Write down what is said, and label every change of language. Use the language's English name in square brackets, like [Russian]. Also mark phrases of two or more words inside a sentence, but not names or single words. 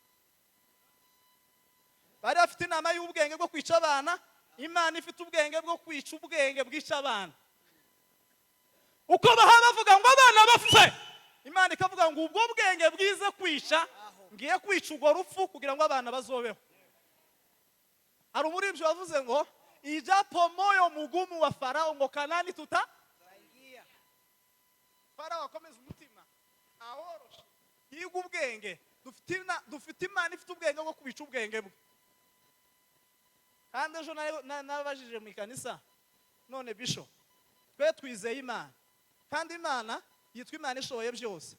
[Rundi] Bari afite inama y'ubwenge bwo kwica abana, Imana ifite ubwenge bwo kwica ubwenge bwica abana. Uko baha bavuga ngo abana bapfe, Imana ikavuga ngo ubwo bwenge bwize kwica ngiye kwica urwo rupfu kugira ngo abana bazobeho. Hari umuririmbyi wavuze ngo [Swahili] ijapo moyo mugumu wa Farao [Rundi] ngo [Swahili] Kanani tutaingia. [Rundi] Farao akomeza umutima ahoroshe yiga ubwenge, dufite Imana ifite ubwenge bwo kubica ubwenge bwe. Kandi ejo nabajije mu ikanisa, none Bishop twe twizeye Imana kandi Imana yitwa Imana ishoboye byose.